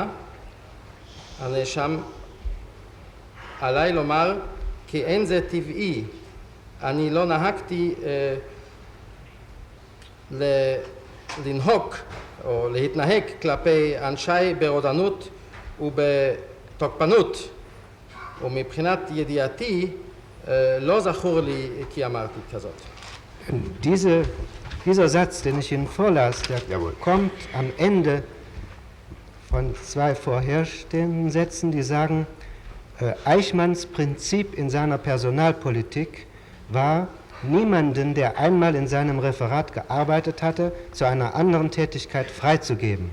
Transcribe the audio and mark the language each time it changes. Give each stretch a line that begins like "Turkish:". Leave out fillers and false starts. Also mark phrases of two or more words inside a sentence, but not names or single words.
Hebrew: הנאשם עליי לומר כי אין זה טבעי, אני לא נהגתי לנהוג או להתנהג כלפי אנשי ברודנות ובתוקפנות, ומבחינת ידיעתי לא זכור לי כי אמרתי כזאת.
German: Dieser Satz, den ich Ihnen vorlas, der kommt am Ende von zwei vorherstehenden Sätzen, die sagen, Eichmanns Prinzip in seiner Personalpolitik war, niemanden, der einmal in seinem Referat gearbeitet hatte, zu einer anderen Tätigkeit freizugeben.